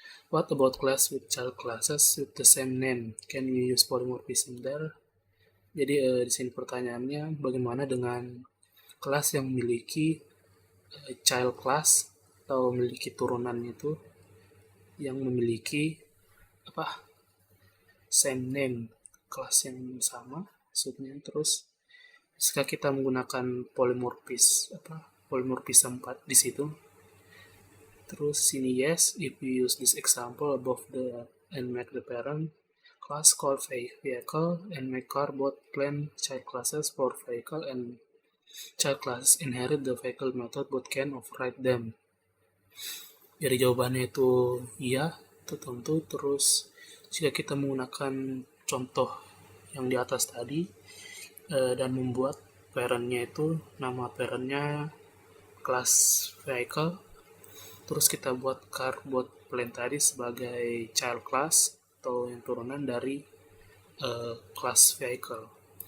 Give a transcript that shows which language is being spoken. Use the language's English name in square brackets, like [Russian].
[English] What about class with child classes with the same name? Can we use polymorphism there? [Indonesian] Jadi di sini pertanyaannya bagaimana dengan kelas yang memiliki child class atau memiliki turunan itu yang memiliki [English] same name, [Indonesian] kelas yang sama maksudnya. Terus jika kita menggunakan polymorphism 4 di situ. Terus sini [English] yes, if we use this example above and make the parent class called vehicle and make car both plane child classes for vehicle and child classes inherit the vehicle method but can override them. [Indonesian] Jadi jawabannya itu iya, itu tentu. Terus jika kita menggunakan contoh yang di atas tadi dan membuat parentnya itu nama parentnya kelas vehicle, terus kita buat car buat plane tadi sebagai child class atau yang turunan dari kelas vehicle.